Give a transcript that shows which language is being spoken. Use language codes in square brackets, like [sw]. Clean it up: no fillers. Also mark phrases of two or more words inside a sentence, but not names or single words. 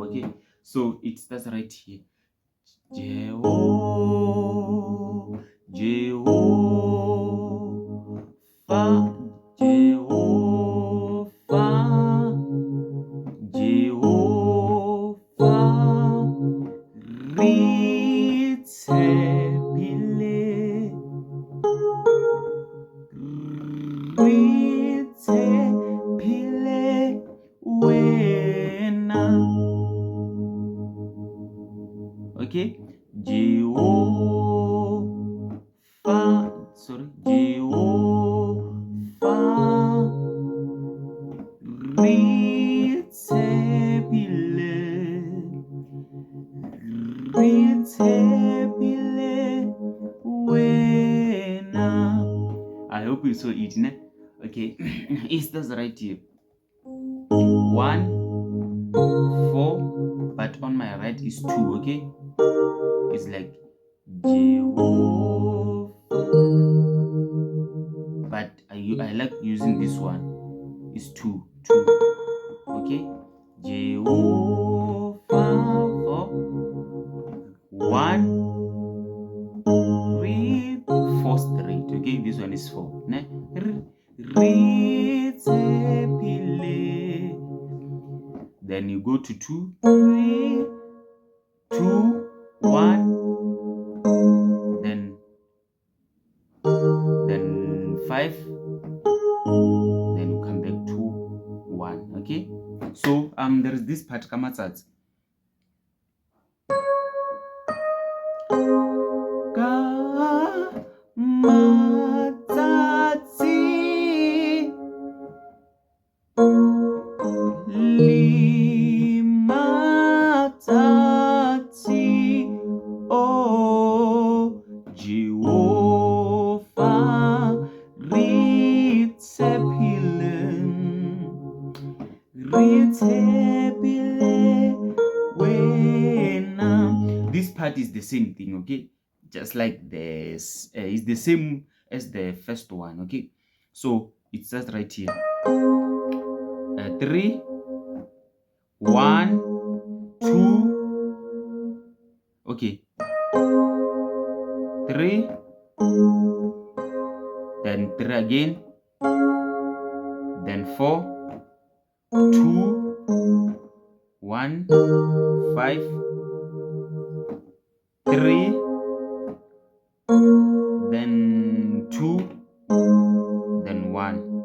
[en] Okay. So it starts right here. Jehovah, Jehovah, Jehovah, Jehovah, [st] tshepile wena. [en] Okay, Jehovah, sorry, Jehovah, [st] tshepile wena. [en] I hope you saw it, ne? Okay, it starts right here. 1, 4, but on my right is 2. Okay, it's like Jehovah, but I like using this one. It's 2. Okay, Jehovah, 4, 1, 3, 4 straight. Okay, this one is 4. [st] Ne? Tshepile. [en] Then you go to 2, 3, 2, 1, then 5, then you come back to 1. Okay, so there is this part kamatsatsi. [st] Kamatsatsi limatsatsi, oh Jehovah, tshepile wena. [en] This part is the same thing. Okay, just like this, it's the same as the first one. Okay, so it starts right here. 3, 1, 2. Okay, 3, then 3 again, then 4, 2, 1, 5, 3, then 2, then 1.